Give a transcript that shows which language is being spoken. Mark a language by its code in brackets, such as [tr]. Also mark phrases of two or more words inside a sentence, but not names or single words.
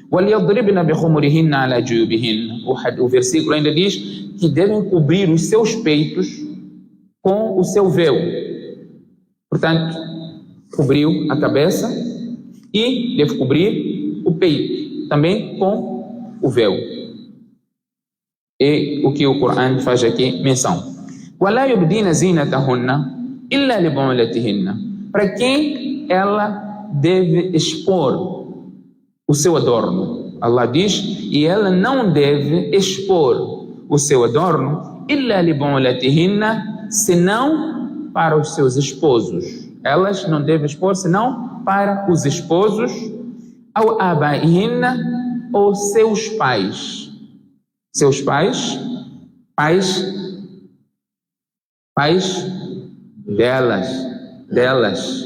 [pt] O versículo ainda diz que devem cobrir os seus peitos com o seu véu. Portanto, cobriu a cabeça e deve cobrir o peito também com o véu. É o que o Corão faz aqui menção. [ar] وَلَا يُبْدِينَ زِينَتَهُنَّ إِلَّا لِبُعُولَتِهِنَّ. [pt] Para quem ela deve expor o seu adorno? Allah diz, e ela não deve expor o seu adorno [ar] إِلَّا لِبُعُولَتِهِنَّ, [pt] senão para os seus esposos. Elas não devem expor senão para os esposos, ao abaihinna, ou seus pais. Seus pais, pais delas.